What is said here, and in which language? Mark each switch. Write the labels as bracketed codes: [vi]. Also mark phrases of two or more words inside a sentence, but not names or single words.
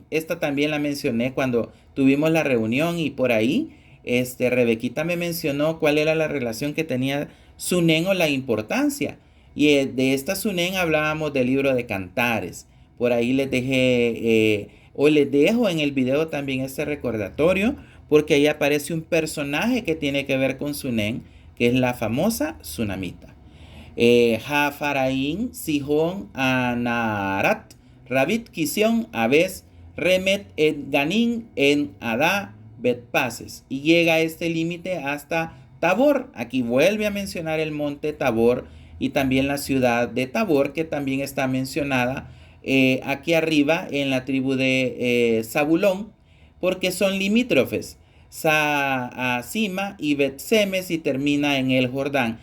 [es] Esta también la mencioné cuando tuvimos la reunión, y por ahí Rebequita me mencionó cuál era la relación que tenía Sunen, o la importancia. Y de esta Sunen hablábamos del libro de Cantares. Por ahí les dejé, o les dejo en el video también este recordatorio, porque ahí aparece un personaje que tiene que ver con Sunen, que es la famosa Sunamita. Jafaraín, Sihón, Anarat, Rabit, Kisión, Abes, Remet, Ganín, en Adá, Betpases. Y llega a este límite hasta Tabor. Aquí vuelve a mencionar el monte Tabor, y también la ciudad de Tabor, que también está mencionada aquí arriba en la tribu de Zabulón, porque son limítrofes. Sima y Bet-Semes y termina en el Jordán.